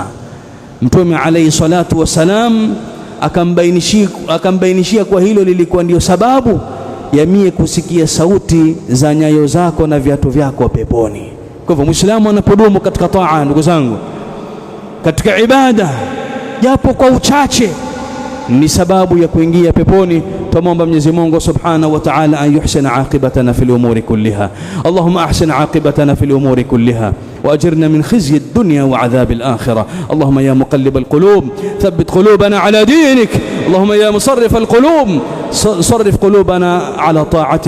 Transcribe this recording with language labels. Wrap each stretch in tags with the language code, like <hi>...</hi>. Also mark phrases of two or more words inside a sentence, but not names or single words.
<sw>Mtume</sw> <ar>عليه الصلاة والسلام</ar> <sw>akambainishia kwa hilo lilikuwa ndio sababu ya mie kusikia sauti za nyayo zako na viatu vyako peponi. Kwa hivyo Muislamu anapodumu katika taa, ndugu zangu, katika ibada, japo kwa uchache, ni sababu ya kuingia peponi. Tumomba Mwenyezi Mungu</sw> <ar>سبحانه وتعالى أن يحسن عاقبتنا في الأمور كلها. اللهم أحسن عاقبتنا في الأمور كلها وأجرنا من خزي الدنيا وعذاب الآخرة. اللهم يا مقلب القلوب ثبت قلوبنا على دينك. اللهم يا مصرف القلوب صرف قلوبنا على طاعتك.</ar>